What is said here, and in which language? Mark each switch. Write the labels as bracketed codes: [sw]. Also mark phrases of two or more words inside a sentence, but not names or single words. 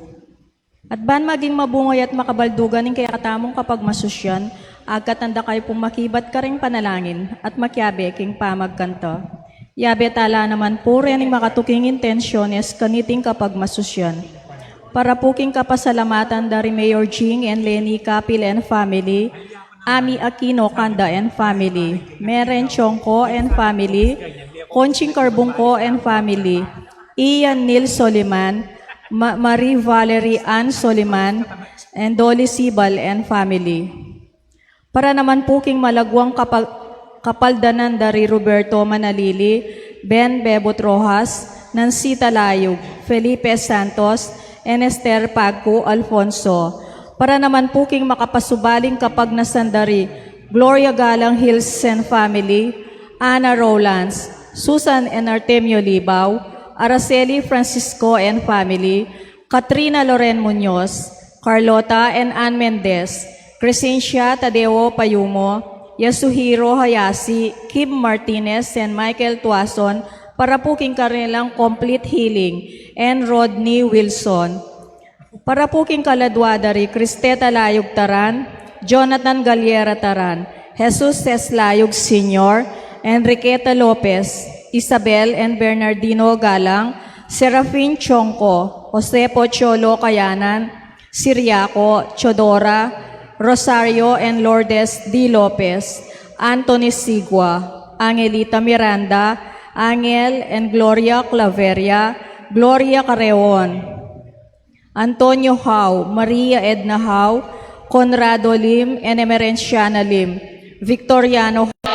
[pam] At ban maging mabungoy at makabaldugan ing kaya katamong kapag masusyan, agkatanda kayo pong makibat ka ring panalangin at makyabe king pamagkanta. Yabe tala naman po rin ang makatuking intensyones kaniting kapag masusyan. Para po king kapasalamatan dari Mayor Jing and Lenny Capil [en] and family, [pam] Ami Aquino Kanda [en] and family, [pam] Meren Chongko [en] and family, [pam] Conching Carbungko [en] and family, [pam] Ian Neil Soliman, Marie Valerie Ann Soliman, and Dolly Sibal [en] and family. [pam] Para naman po king malagwang kapaldanan dari Roberto Manalili, Ben Bebot Rojas, Nancy Talayog, Felipe Santos, and Esther Pagco Alfonso. Para naman po king makapasubaling kapag nasandari, Gloria Galang Hills [en] and family, [pam] Ana Rowlands, Susan and Artemio Libaw, Araceli Francisco [en] and family, [pam] Katrina Loren Muñoz, Carlota and Ann Mendez, Crescencia Tadeo Payumo, Yasuhiro Hayashi, Kim Martinez, and Michael Tuason, para po king kanilang [en] complete healing, and [pam] Rodney Wilson. Para po king kaladwadari, Cristeta Layog Taran, Jonathan Galiera Taran, Jesus Layog Sr., Enriqueta Lopez, Isabel and Bernardino Galang, Serafin Chongko, Jose Pocholo Kayanan, Siriaco, Chodora, Rosario and Lourdes D. Lopez, Anthony Sigua, Angelita Miranda, Angel and Gloria Claveria, Gloria Careon, Antonio Hau, Maria Edna Hau, Conrado Lim, and Emerenciana Lim, Victoriano